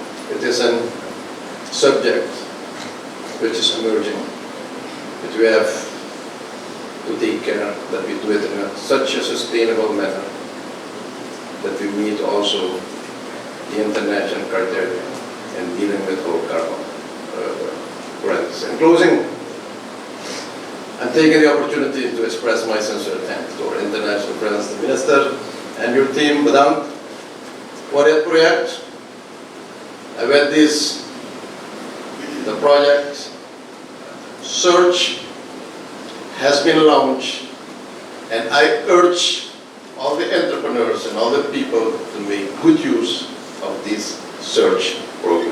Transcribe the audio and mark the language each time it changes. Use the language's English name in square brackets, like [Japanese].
[English] it is a subject which is emerging, but we have to take care that we do it in such a sustainable manner that we meet also the international criteria in dealing with our carbon credits. In closing, I'm taking the opportunity to express my sincere thanks to our international friends, the Minister and your team. [Dutch] Bedankt voor dit project. [English] En with this, the project search has been launched, and I urge all the entrepreneurs and all the people to make good use of this search program.